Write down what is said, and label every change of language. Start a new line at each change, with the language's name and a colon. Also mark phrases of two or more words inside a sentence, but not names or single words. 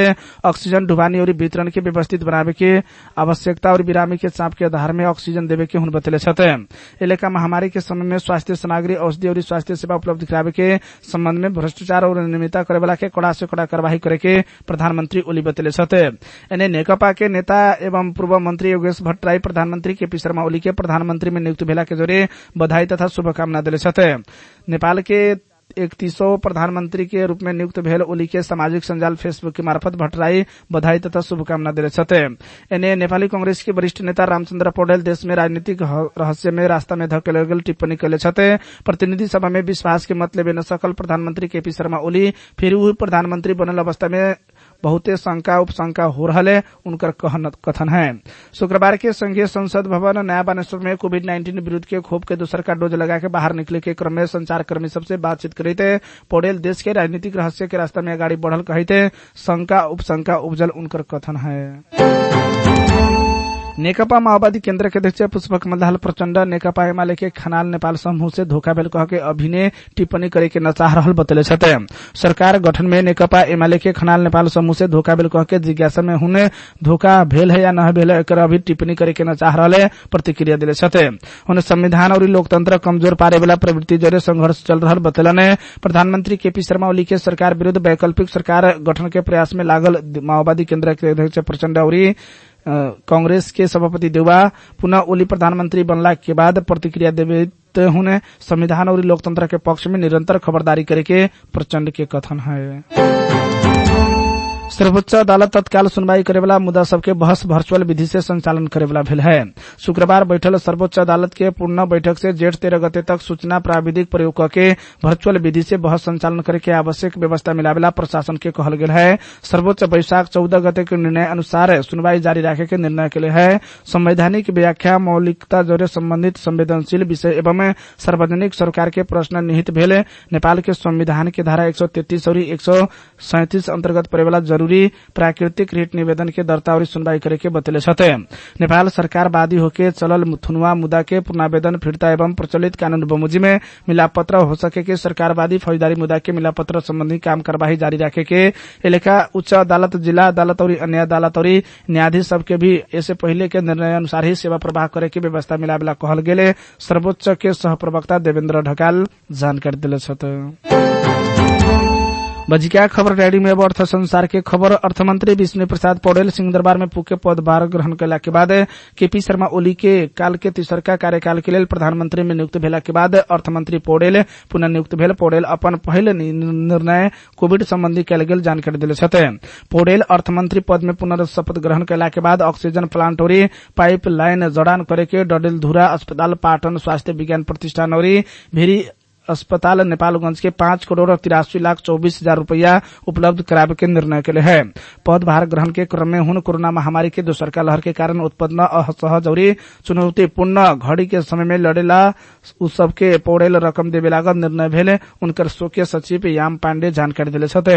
Kanauji: ऑक्सीजन ढुवानी और वितरण के व्यवस्थित बनावे के आवश्यकता और बिरामी के चाप के आधार में ऑक्सीजन देवे के हुन बतले छथे। इलाका महामारी के समय में स्वास्थ्य सामग्री औषधि और स्वास्थ्य सेवा उपलब्ध करावे के संबंध में भ्रष्टाचार और अनियमितता करे वाला के कड़ा से कड़ा कार्यवाही करे के प्रधानमंत्री ओली बतले छथे। एने नेकपा के नेता एवं पूर्व मंत्री योगेश भट्टराई प्रधानमंत्री केपी शर्मा ओली के प्रधानमंत्री में नियुक्त भेला के जोरे बधाई तथा शुभकामना दिले छथे। नेपाल के 3100 प्रधानमंत्री के रूप में नियुक्त भेल ओली के सामाजिक संजाल फेसबुक के मार्फत भट्टराई बधाई तथा शुभकामना दिले छथे। एने नेपाली कांग्रेस के वरिष्ठ नेता रामचंद्र पौडेल देश में राजनीतिक रहस्य में रास्ता में धकेल गेल टिप्पणी कैले छथे। प्रतिनिधि सभा में विश्वास के मत लेवे न सकल प्रधानमंत्री केपी शर्मा ओली फिर वही प्रधानमंत्री बनल अवस्था में बहुते शंका उपशंका हो रहा है उनकर कथन है। शुक्रवार के संघीय संसद भवन नया बानेश्वर में कोविड-19 विरुद्ध के खोप के दूसर का डोज लगा के बाहर निकले के क्रम में संचारकर्मी सबसे बातचीत करते पौडेल देश के राजनीतिक रहस्य के रास्ता में आगाड़ी बढ़ल कहते शंका उपशंका उपजल उनकर कथन है। नेकपा माओवादी केन्द्र के अध्यक्ष पुष्पकमल दाहाल प्रचण्ड नेकपा एमाले के खनाल नेपाल समूह से धोखा भेल कह के अभिनय टिप्पणी करे के नचाह रहल बतले छथे। सरकार गठन में नेकपा एमाले के खनाल नेपाल समूह से धोखा भेल कह के जिज्ञासा में हुने धोखा भेल है या न भेल एकर अभी टिप्पणी करे के नचाह रहले प्रतिक्रिया दिले छथे। उन्हें संविधान और लोकतंत्र कमजोर पारे वाला प्रवृत्ति जरे संघर्ष चल रहल बतलने प्रधानमंत्री केपी शर्मा ओली के सरकार विरुद्ध वैकल्पिक सरकार गठन के प्रयास में लागल माओवादी केन्द्र के अध्यक्ष प्रचण्ड और कांग्रेस के सभापति देउवा पुनः ओली प्रधानमंत्री बनला के बाद प्रतिक्रिया देते हुने संविधान और लोकतंत्र के पक्ष में निरंतर खबरदारी करे के प्रचण्ड के कथन है। सर्वोच्च अदालत तत्काल सुनवाई करेवाला मुद्दा सबके बहस वर्चुअल विधि से संचालन करेवाला भेल है। शुक्रवार बैठल सर्वोच्च अदालत के पूर्ण बैठक से जेठ 13 गते तक सूचना प्राविधिक प्रयोग करके वर्चुअल विधि से बहस संचालन करे के आवश्यक व्यवस्था मिलावेला प्रशासन के कहल गेल है। सर्वोच्च वैशाख 14 गते के निर्णय अनुसार सुनवाई जारी रखे के निर्णय के लिए है। संवैधानिक व्याख्या मौलिकता जोरे संबंधित संवेदनशील विषय एवं सार्वजनिक सरकार के प्रश्न निहित भेल नेपाल के संविधान के धारा 133 और 137 अंतर्गत परेवाला जरूरी प्राकृतिक रिट निवेदन के दर्ता और सुनवाई करे के बतले छथे। नेपाल सरकार वादी होके चलल थुनुआ मुद्दा के पुनरावेदन फिरता एवं प्रचलित कानून बमोजी में मिलापत्र हो सके के सरकारवादी फौजदारी मुद्दा के मिलापत्र संबंधी काम कार्यवाही जारी रखे के इलाका उच्च अदालत जिला अदालत और अन्य अदालत और न्यायाधीश सबके भी ऐसे पहले के निर्णय अनुसार ही सेवा प्रवाह करे के व्यवस्था मिलावेला कहल गेले सर्वोच्च के सह प्रवक्ता देवेन्द्र ढकाल जानकारी दिले छथे। बजिका खबर रेडियो में अर्थ संसार के खबर अर्थमंत्री विष्णु प्रसाद पौडेल सिंहदरबार में पुके पदभार ग्रहण कैला के बाद केपी शर्मा ओली के काल के तीसरका कार्यकाल के लिए प्रधानमंत्री में नियुक्त भेला के बाद अर्थमंत्री पौडेल पुनः नियुक्त भेल। पौडेल अपन पहले निर्णय कोविड संबंधी कैल गेल जानकारी दिले छथे। पौडेल अर्थमंत्री पद में पुनः शपथ ग्रहण कैला के बाद ऑक्सीजन प्लांट और पाइप लाइन जड़ान करे के डडेलधुरा अस्पताल पाटन स्वास्थ्य विज्ञान प्रतिष्ठान और भेरी अस्पताल नेपालगंज के 5,83,24,000 रुपया उपलब्ध करावे के निर्णय के लिए है। पदभार ग्रहण के क्रम में हुन कोरोना महामारी के दोसरका लहर के कारण उत्पन्न असहज और चुनौतीपूर्ण घड़ी के समय में लड़ेला उस सबके पौडेल रकम देवे लागत निर्णय भेल उनकर स्वकीय सचिव याम पांडे जानकारी दिले छथे।